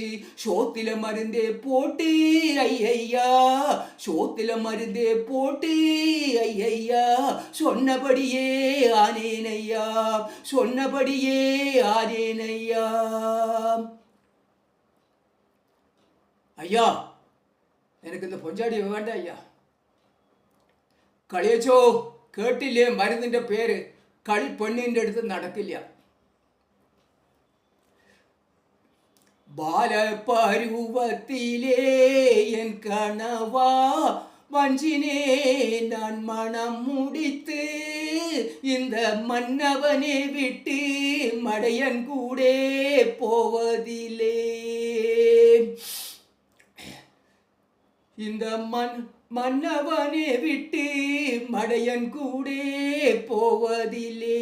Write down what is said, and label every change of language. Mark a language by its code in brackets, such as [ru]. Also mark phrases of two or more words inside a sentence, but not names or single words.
[ta] சோத்தில மருந்தே போட்டு ஐயா சோத்தில மருந்தே போட்டு ஐயா. சொன்னபடியே ஆனேன் ஐயா சொன்னபடியே ஆனேன் ஐயா. ஐயா எனக்கு இந்த பொஞ்சாடி வேண்டாம் ஐயா. [ml] കളിയച്ചോ കേട്ടില്ലേ മരുന്നിൻ്റെ പേര്? കളി പെണ്ണിൻ്റെ അടുത്ത് നടക്കില്ല. ബാലപരുവത്തിലേ എൻ കണവാ [ta] வஞ்சினே நான் மனம் முடித்து இந்த மன்னவனை விட்டு மடையன் கூட போவதிலே. இந்த மன்னவனை விட்டு மடையன் கூட போவதிலே.